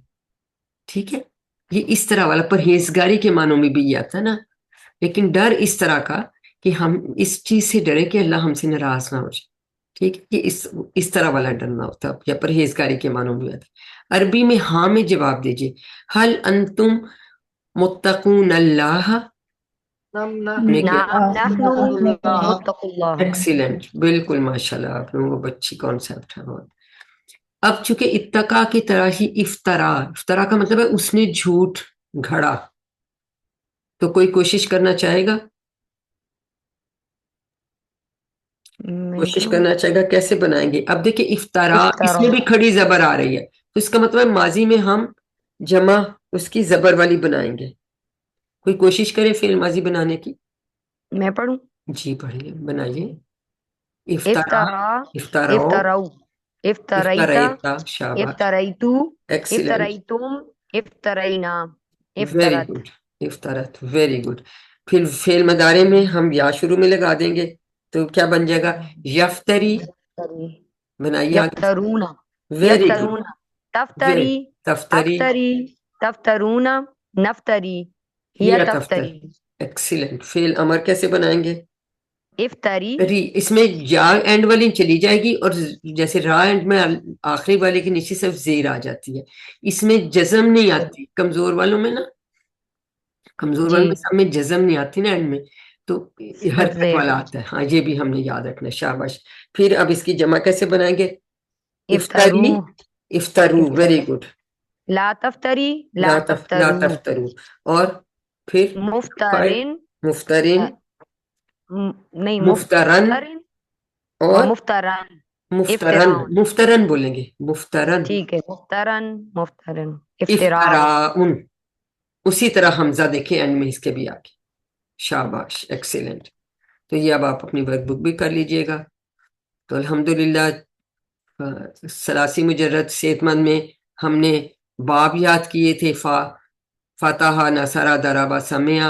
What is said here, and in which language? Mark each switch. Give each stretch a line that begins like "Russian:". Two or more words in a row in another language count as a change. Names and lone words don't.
Urdu: ٹھیک ہے، یہ اس طرح والا پرہیزگاری کے معنوں میں بھی یہ آتا ہے نا، لیکن ڈر اس طرح کا کہ ہم اس چیز سے ڈرے کہ اللہ ہم سے ناراض نہ ہو جائے. ٹھیک ہے، یہ اس طرح والا ڈرنا ہوتا ہے یا پرہیزگاری کے معنوں میں آتا ہے۔ عربی میں ہاں میں جواب دیجئے،
Arabic: حل انتم متقون اللہ،
Urdu: نے کیا
Arabic: نعم نحن متقوا اللہ۔
Urdu: ایکسیلنٹ، بالکل ماشاءاللہ، آپ لوگوں کو اچھی کانسیپٹ ہے بہت۔ اب چونکہ اتقا کی طرح ہی افطرا کا مطلب ہے اس نے جھوٹ گھڑا، تو کوئی کوشش کرنا چاہے گا، میں کوشش تو کرنا چاہے گا کیسے بنائیں گے؟ اب دیکھیں افطارا، اس
Arabic: افطرا
Urdu: میں بھی کھڑی زبر آ رہی ہے، تو اس کا مطلب ہے ماضی میں ہم جمع اس کی زبر والی بنائیں گے۔ کوئی کوشش کرے فعل ماضی بنانے کی؟ میں پڑھوں۔ جی پڑھیے، بنائیے۔ افطارا،
Arabic: افطرا افطارو، افطرو افتریتا افطریتا، شاباش، افتریتو
Urdu: ایکسیلنٹ،
Arabic: افتریتم افترینا
Urdu: ویری
Arabic: افترت۔
English: گڈ، افطرت، very good.
Urdu: پھر فعل مضارع میں ہم یا شروع میں لگا دیں گے تو کیا بن جائے گا؟
Arabic: یفتری، یفتری
Urdu: بنائیے آگے،
Arabic: یفترون
English: very good,
Arabic: یفترون تفتری تفتری، افتری تفترون نفتری یا یا تفتری۔
Urdu: ایکسیلنٹ۔ فعل امر کیسے بنائیں گے؟
Arabic: افتری
Urdu: اس میں یا اینڈ والی چلی جائے گی، اور جیسے را اینڈ میں آخری والے کے نیچے صرف زیر آ جاتی ہے، اس میں جزم نہیں آتی، کمزور والوں میں نا، کمزور والوں جی میں سب میں جزم نہیں آتی نا اینڈ میں، تو صرف حرکت زیر والا آتا ہے۔ ہاں یہ بھی ہم نے یاد رکھنا ہے، شاباش۔ پھر اب اس کی جمع کیسے بنائیں گے؟
Arabic: افترو افطری، افطرو، ویری افترو
Urdu: گڈ،
Arabic: لا تفتری لا لا تفترو تفترو،
Urdu: اور پھر فائل
Arabic: مفترن مفترین،
Urdu: نہیں
Arabic: مفترن، مفترن
Urdu: اور
Arabic: مفترن مفترن، افتراء۔
Urdu: مفترن بولیں گے، مفترن، ٹھیک ہے مفترن مفترن افتراء۔
Arabic: افتراءن،
Urdu: اسی طرح حمزہ دیکھیں اینڈ میں اس کے بھی آگے، شاباش، ایکسیلنٹ۔ تو یہ اب آپ اپنی
English: work book
Urdu: بھی کر لیجئے گا۔ تو الحمدللہ ثلاثی مجرد صحت مند میں ہم نے باب یاد کیے تھے، فاتحہ، نصرہ، دربہ، سمعہ۔